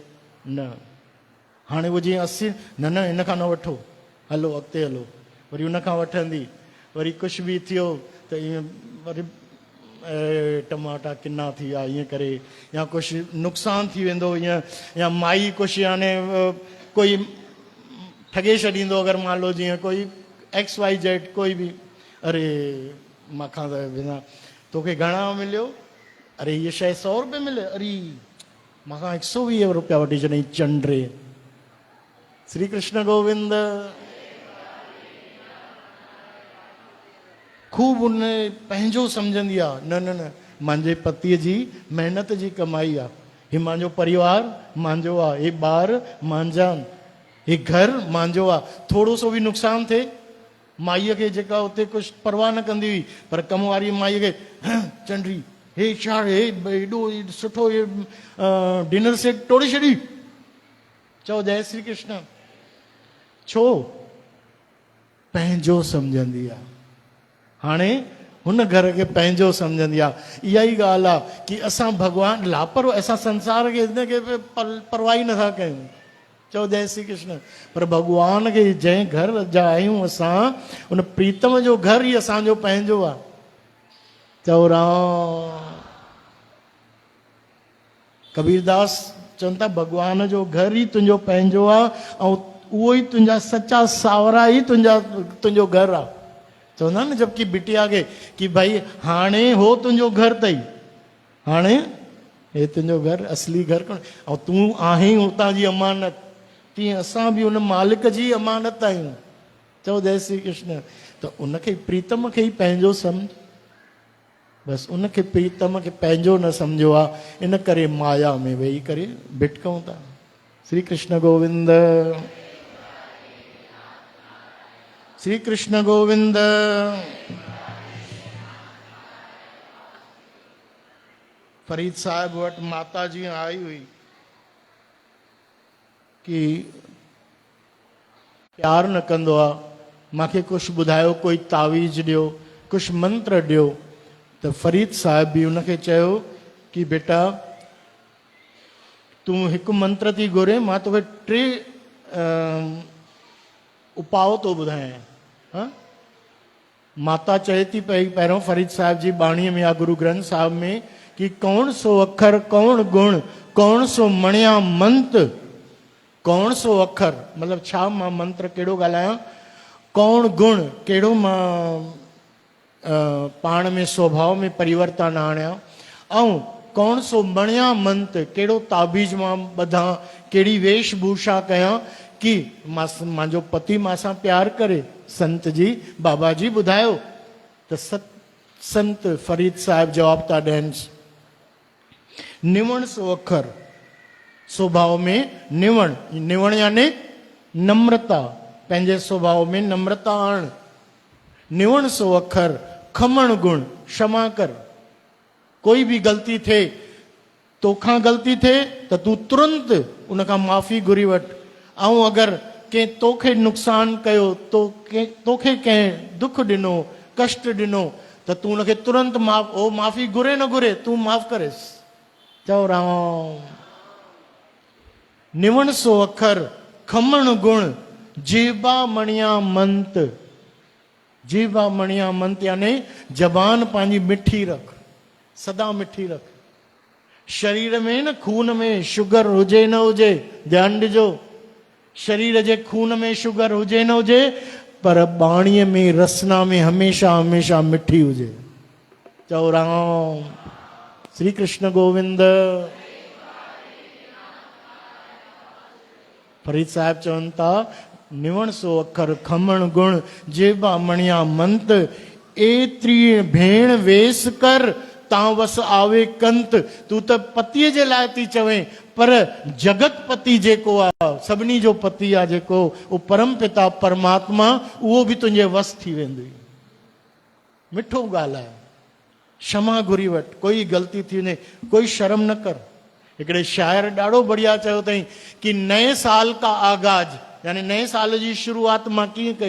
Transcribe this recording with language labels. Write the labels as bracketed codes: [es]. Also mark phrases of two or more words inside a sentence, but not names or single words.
[sd] न, हाणे उहो जीअं 80, न न इन खां न वठो, हलो अॻिते हलो, वरी उन खां वठंदी, वरी कुझु बि थियो त ईअं वरी टमाटा किना थी विया ईअं करे, या कुझु नुक़सानु थी वेंदो ईअं, या माई कुझु याने कोई ठगे छॾींदो, अगरि [hi] मान लो [sd] जीअं कोई XYZ कोई बि, अरे मूंखां त बिना तोखे घणा मिलियो, अरे हीअ शइ 100 रुपए मिले, अरे मूंखां 120 रुपया वठी छॾियईं चंडरे। श्री कृष्ण गोविंद। ख़ूब उन पंहिंजो सम्झंदी आहे, न न न मुंहिंजे पतीअ जी महिनत जी कमाई आहे, हीउ मुंहिंजो परिवार मुंहिंजो आहे, हे ॿार मुंहिंजा आहिनि, हे घर मुंहिंजो आहे। थोरो सो बि नुक़सानु थिए, माईअ खे जेका हुते कुझु परवाह न कंदी हुई, पर कम वारी माईअ खे चंडरी हे छा, हे एॾो सुठो हे डिनर सेट तोड़े छॾी। चओ जय श्री कृष्ण। छो पंहिंजो सम्झंदी आहे। हाणे हुन घर खे पंहिंजो सम्झंदी आहे। इहा ई ॻाल्हि आहे कि असां भॻवान लापरवाह, असां संसार खे हिनखे परवाही नथा कयूं। चओ जय श्री कृष्ण। पर भॻवान खे जंहिं घर जा आहियूं असां, उन प्रीतम जो घर ई असांजो पंहिंजो आहे। चओ राम। कबीरदास चवनि था भॻवान जो घर ई तुंहिंजो पंहिंजो आहे ऐं उहो ई तुंहिंजा सचा सावरा ई तुंहिंजो घर आहे। चवंदा न जबकि बिटिया खे कि भाई हाणे हो तुंहिंजो घर अथई, हाणे हे तुंहिंजो घर, असली घर कोन, ऐं तूं आहीं हुतां जी अमानत, तीअं असां बि उन मालिक जी अमानत आहियूं। चओ जय श्री कृष्ण। त उनखे प्रीतम खे ई पंहिंजो सम्झ। बसि उनखे प्रीतम खे पंहिंजो न सम्झो आहे, इन करे माया में वेही करे भिटकऊं था। श्री कृष्ण गोविंद, श्री कृष्ण गोविंद। फरीद साहब वटि माता जी आई हुई कि प्यार न कंदो आहे, मूंखे कुझु ॿुधायो, कोई तावीज़ ॾियो, कुझु मंत्र ॾियो। त फरीद साहिब बि उनखे चयो कि बेटा तूं हिकु मंत्र थी घुरे, मां तोखे 3 उपाउ थो ॿुधायां। माता चए थी पई पहिरियों फरीद साहिब जी बाणीअ में या गुरु ग्रंथ साहिब में कि [pa] ਕੌਣ ਸੋ ਅੱਖਰ ਕੌਣ ਗੁਣ ਕੌਣ ਸੋ ਮਣੀਆ ਮੰਤ, ਕੌਣ ਸੋ ਅੱਖਰ [sd] मतलब छा मां मंत्र कहिड़ो ॻाल्हायां, [pa] ਕੌਣ ਗੁਣ [sd] कहिड़ो मां पाण में स्वभाव में परिवर्तन आणियां, ऐं [pa] ਕੌਣ ਸੋ ਮਣੀਆ ਮੰਤ [sd] कहिड़ो ताबीज मां ॿधां, कहिड़ी वेशभूषा कयां कि मुंहिंजो पति मां प्यार करे। संत जी बाबा जी ॿुधायो। त संत फरीद साहिब जवाब था ॾियनि, [pa] ਨਿਵਣ ਸੋ ਅੱਖਰ, [sd] स्वभाव में निवण, निवण यानी नम्रता, पंहिंजे स्वभाव में नम्रता आण। [pa] ਨਿਵਣ ਸੋ ਅੱਖਰ ਖਮਣ ਗੁਣ, [sd] क्षमा कर। कोई भी गलती थे, तोखां गलती थे त तूं तुरंत उनखां माफ़ी घुरी वठ। ऐं अगरि कंहिं तोखे नुक़सान कयो, तोखे कंहिं दुख ॾिनो, कष्ट ॾिनो, त तूं उनखे तुरंत माफ़ी घुरे न घुरे, तूं माफ़ करेसि। चओ राम। [pa] ਨਿਵਣ ਸੋ ਅੱਖਰ ਖਮਣ ਗੁਣ ਜੀਬਾ ਮਣੀਆ ਮੰਤ, ਜੀਬਾ ਮਣੀਆ ਮੰਤ [sd] यानी जबान पंहिंजी मिठी रख, सदा मिठी रख। शरीर में न खून में शुगर हुजे न हुजे, ध्यानु ॾिजो, शरीर जे खून में शुगर हुजे न हुजे, पर बाणीअ में रसना में हमेशा हमेशा मिठी हुजे। चओ राम। श्री कृष्ण गोविंद। फरीद साहिब चवनि था [pa] ਨਿਵਣ ਸੋ ਅੱਖਰ ਖਮਣ ਗੁਣ ਜੇਬਾ ਮਣੀਆ ਮੰਤ, ਏਤਰੀ ਭੈਣ ਵੇਸ ਕਰ ਤਾਂ ਵੱਸ ਆਵੇ ਕੰਤ। [sd] तू त पतीअ जे लाइ थी चवें, पर जगत पति जेको आहे, सभिनी जो पति आहे जेको, उहो परम पिता परमात्मा, उहो बि तुंहिंजे वस थी वेंदुई। मिठो ॻाल्हाए, क्षमा घुरी वठ, कोई ग़लती थी वञे कोई शर्म न कर। हिकिड़े शाइर ॾाढो बढ़िया चयो अथई कि [hi] नए साल का आगाज, [sd] यानी नए साल जी शुरुआत मां कीअं कई।